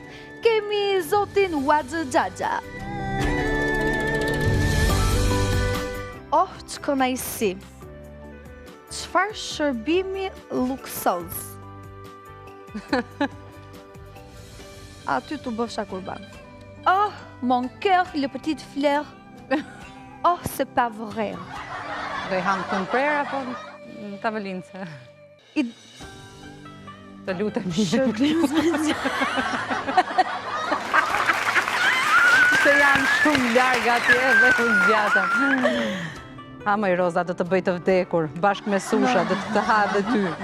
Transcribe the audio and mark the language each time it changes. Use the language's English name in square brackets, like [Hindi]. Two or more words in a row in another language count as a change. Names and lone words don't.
[Albanian] Kemi zotin Wadzë Xhaxha. Oh, që kënaqësi. Çfarë shërbimi luksoz. Aty tu bëfsha kurban. [French] Oh, mon cœur, le petit fleur. Oh, c'est pas vrai. [Albanian] Do i ham të mprer apo në tavolinë? Të lutem. Se janë shumë larg atje dhe u zgjata. Ha moj Roza, do të bëj të vdekur, bashkë me susha, do të ha dhe ty.